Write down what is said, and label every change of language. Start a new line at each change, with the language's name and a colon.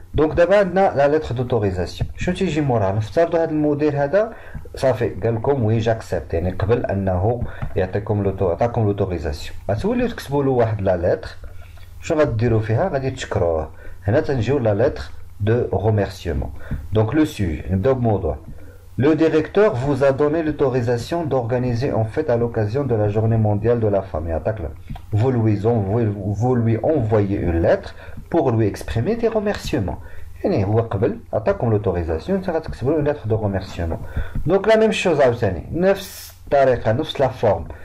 Arabic: دونك دابا عندنا لا لتر دوتوريزاسيون. شنو تيجي موراها؟ نفترضوا هذا المدير هذا صافي قال لكم وي جاكسبت، يعني قبل انه يعطيكم لوتوريزاسيون. غتوليو تكتبوا له واحد لا لتر. شنو غديروا فيها؟ غادي تشكروه. هنا تنجيو لا لتر
French: de remerciement. Donc le sujet, le directeur vous a donné l'autorisation d'organiser en fête à l'occasion de la journée mondiale de la femme. Vous lui envoyez une lettre pour lui exprimer des remerciements.
Arabic: يعني هو قبل عطاكم l'autorisation، انت غتكتبوا له
French: une lettre de remerciement. Donc la même chose
Arabic: عاوتاني، نفس الطريقة، نفس لا فورم.